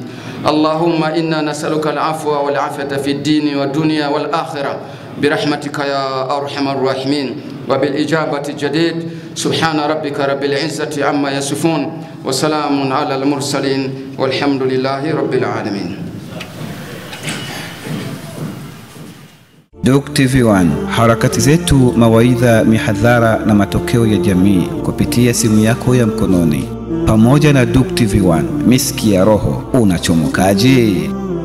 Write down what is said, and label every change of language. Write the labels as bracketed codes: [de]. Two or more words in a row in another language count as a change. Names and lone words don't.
[ar] اللهم إنا نسألك العفو والعافية في الدين والدنيا والآخرة برحمتك يا أرحم الراحمين وبالإجابة الجديد. سبحان ربك رب العزة عما يصفون وسلام على المرسلين والحمد لله رب العالمين. [sw] Duq TV1, harakati zetu, mawaidha, mihadhara na matokeo ya jamii kupitia simu yako ya mkononi. Pamoja na Duq TV1, miski ya roho, unachomokaje?